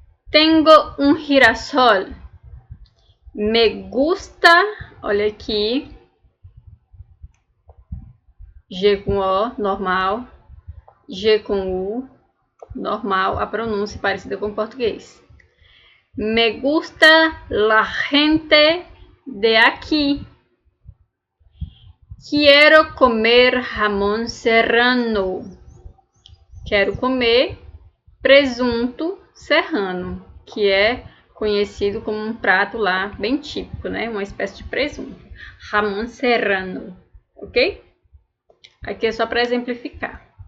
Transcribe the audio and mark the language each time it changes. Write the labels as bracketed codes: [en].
[es] Tengo un girasol. Me gusta. [pt] Olha aqui. G com O, normal. G com U, normal. A pronúncia parecida com o português. [es] Me gusta la gente de aquí. Quiero comer jamón serrano. [pt] Quero comer presunto serrano, que é conhecido como um prato lá bem típico, né? Uma espécie de presunto. Jamón serrano, ok? Aqui é só para exemplificar.